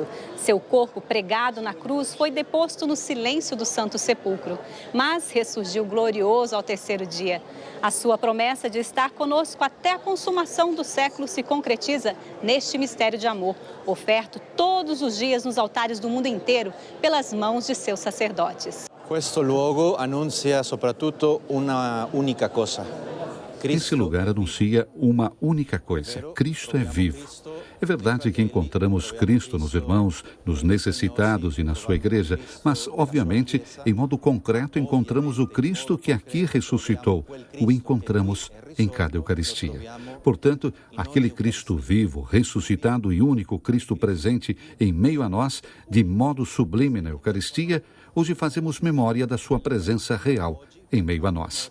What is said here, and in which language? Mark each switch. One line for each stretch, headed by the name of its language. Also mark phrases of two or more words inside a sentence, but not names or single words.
Portuguese: Seu corpo pregado na cruz foi deposto no silêncio do Santo Sepulcro, mas ressurgiu glorioso ao terceiro dia. A sua promessa de estar conosco até a consumação do século se concretiza neste mistério de amor, oferto todos os dias nos altares do mundo inteiro pelas mãos de seus sacerdotes.
Italian: Questo luogo anuncia soprattutto una unica cosa.
Portuguese: Esse lugar anuncia uma única coisa: Cristo é vivo. É verdade que encontramos Cristo nos irmãos, nos necessitados e na sua igreja, mas, obviamente, em modo concreto, encontramos o Cristo que aqui ressuscitou. O encontramos em cada Eucaristia. Portanto, aquele Cristo vivo, ressuscitado e único Cristo presente em meio a nós, de modo sublime na Eucaristia, hoje fazemos memória da sua presença real em meio a nós.